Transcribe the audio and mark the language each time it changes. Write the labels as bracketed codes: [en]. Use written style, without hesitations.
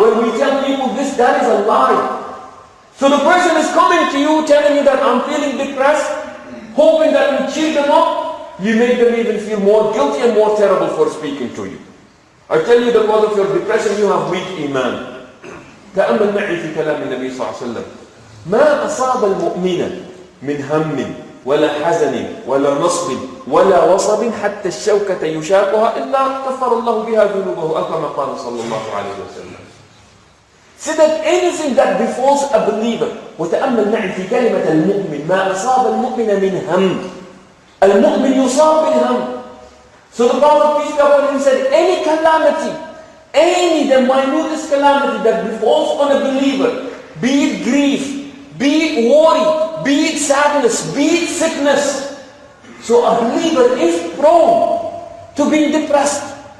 [en] When we tell people this, that is a lie. So the person is coming to you, telling you that I'm feeling depressed, hoping that you cheer them up, you make them even feel more guilty and more terrible for speaking to you. I tell you the cause of your depression, you have weak iman. [ar] تأمل معي في كلام النبي صلى الله عليه وسلم. ما أصاب المؤمن من هم ولا حزن ولا نصب ولا وصب حتى الشوكة يشاقها إلا كفر الله بها ذنوبه أو كما قال صلى الله عليه وسلم. [en] So that anything that befalls a believer, [ar] وتأمل معي في كلمة المؤمن، ما أصاب المؤمن من هم. المؤمن يصاب بالهم. [en] So the Prophet peace be upon him said, any calamity, the minutest calamity that befalls on a believer, be it grief, be it worry, be it sadness, be it sickness. So a believer is prone to being depressed.